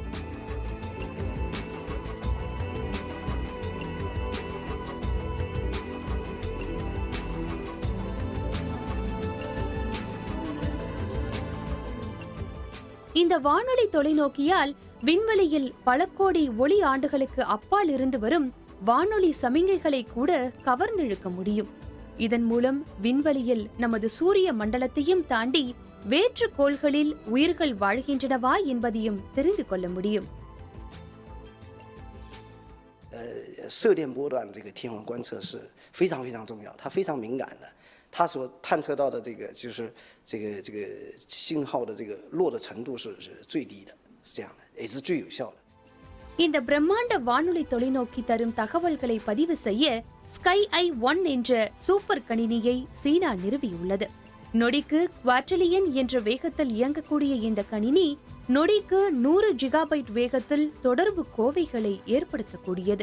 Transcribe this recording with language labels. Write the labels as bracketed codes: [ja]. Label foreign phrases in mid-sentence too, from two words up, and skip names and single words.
[ta] இந்த வானொலி தொலைநோக்கியால் விண்வெளியில் பல கோடி ஒளி ஆண்டுகளுக்கு அப்பால் இருந்து வரும் வானொலி சமிங்கைகளை கூட கவர்ந்திழுக்க முடியும். இதன் மூலம் விண்வெளியில் நமது சூரிய மண்டலத்தையும் தாண்டி வேற்று கோள்களில் உயிர்கள் வாழ்கின்றனவா என்பதையும் தெரிந்து கொள்ள முடியும். [zh] 射电波段这个天文观测是非常非常重要，它非常敏感的，它所探测到的就是这个信号的这个弱的程度是最低的，是这样的，也是最有效的。 [ta] இந்த பிரம்மாண்ட வானொலி தொலைநோக்கி தரும் தகவல்களை பதிவு செய்ய SkyEye-1 என்ற சூப்பர் கணினியை சீனா நிறுவியுள்ளது. நொடிக்கு குவாட்ரிலியன் என்ற வேகத்தில் இயங்கக்கூடிய இந்த கணினி நொடிக்கு 100 ஜிகாபைட் வேகத்தில் தொடர்பு கோவைகளை ஏற்படுத்தக்கூடியது.